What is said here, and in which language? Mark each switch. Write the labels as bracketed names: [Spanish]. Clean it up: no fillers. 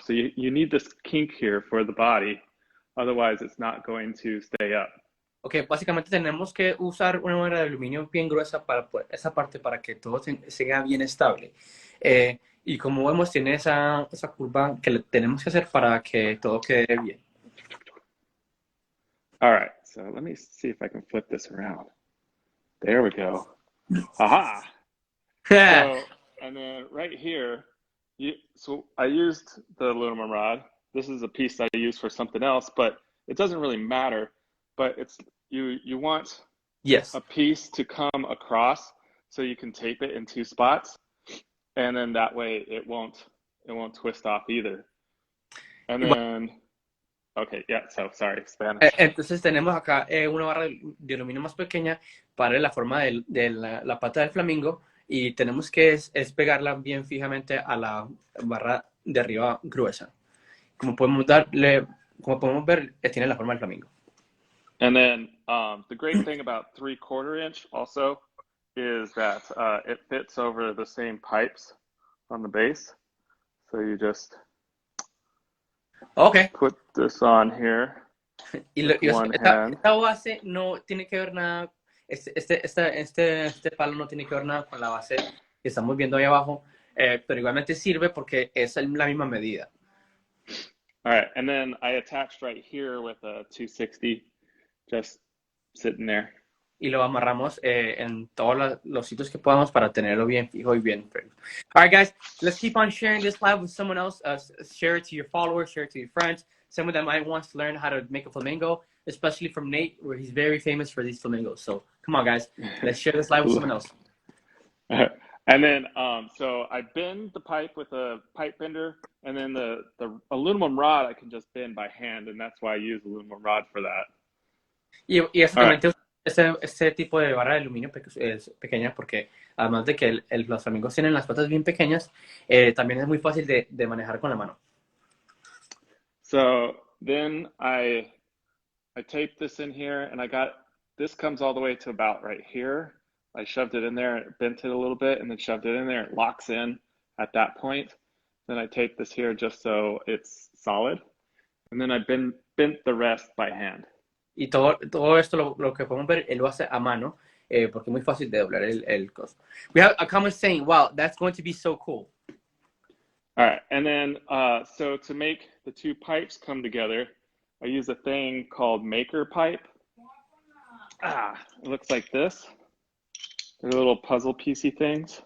[English] So you need this kink here for the body, otherwise it's not going to stay up. [Spanish] Okay, básicamente tenemos que usar una vara de aluminio bien gruesa para esa parte para que todo sea bien estable. Y como vemos, tiene esa curva que le tenemos que hacer para que todo quede bien. [English] All right, so let me see if I can flip this around. There we go. Aha! So, and then right here, so I used the aluminum rod. This is a piece I use for something else, but it doesn't really matter. But it's you want a piece to come across so you can tape it in 2 spots, and then that way it won't twist off either. And then okay, yeah, so sorry, Spanish. [Spanish] Entonces tenemos acá una barra de aluminio más pequeña para la forma de la pata del flamingo, y tenemos que es pegarla bien fijamente a la barra de arriba gruesa. Como podemos ver, tiene la forma del flamingo. [English] And then the great thing about 3/4 inch also is that it fits over the same pipes on the base. So you just put this on here. [Spanish] Esta base no tiene que ver nada, este palo no tiene que ver nada con la base que estamos viendo ahí abajo, pero igualmente sirve porque es la misma medida. [English] All right, and then I attached right here with a 260. Just sitting there. [Spanish] Y lo amarramos en todos los sitios que podamos para tenerlo bien fijo y bien firme. [English] All right, guys, let's keep on sharing this live with someone else. Share it to your followers, share it to your friends. Someone that might want to learn how to make a flamingo, especially from Nate, where he's very famous for these flamingos. So come on, guys, let's share this live with someone else. And then, so I bend the pipe with a pipe bender, and then the aluminum rod I can just bend by hand, and that's why I use aluminum rod for that. [Spanish] Y eso también este tipo de barra de aluminio es pequeña porque además de que los flamingos tienen las patas bien pequeñas, también es muy fácil de manejar con la mano. [English] So then I taped this in here, and this comes all the way to about right here. I shoved it in there, bent it a little bit, and then shoved it in there. It locks in at that point. Then I taped this here just so it's solid. And then I bent the rest by hand. [Spanish] Y todo esto lo que podemos ver, él lo hace a mano, porque es muy fácil de doblar el coso. [English] We have a comment saying, wow, that's going to be so cool. All right, and then so to make the two pipes come together, I use a thing called maker pipe. It looks like this. They're little puzzle piecey things.